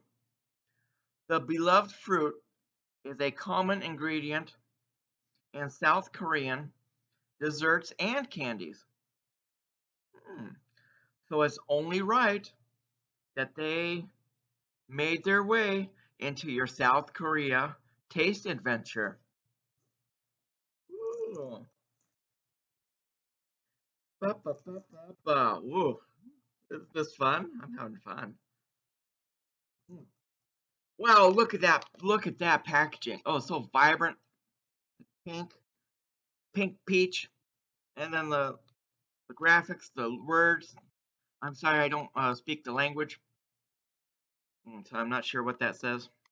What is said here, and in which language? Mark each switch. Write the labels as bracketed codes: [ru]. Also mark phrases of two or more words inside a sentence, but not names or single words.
[en] The beloved fruit is a common ingredient in South Korean desserts and candies. So it's only right that they made their way into your South Korea taste adventure. Ooh. Ba, ba, ba, ba, ba. Woo. Is this fun? I'm having fun. Wow, look at that. Look at that packaging. Oh, so vibrant. Pink, pink peach. And then the graphics, the words. I'm sorry, I don't speak the language. So I'm not sure what that says.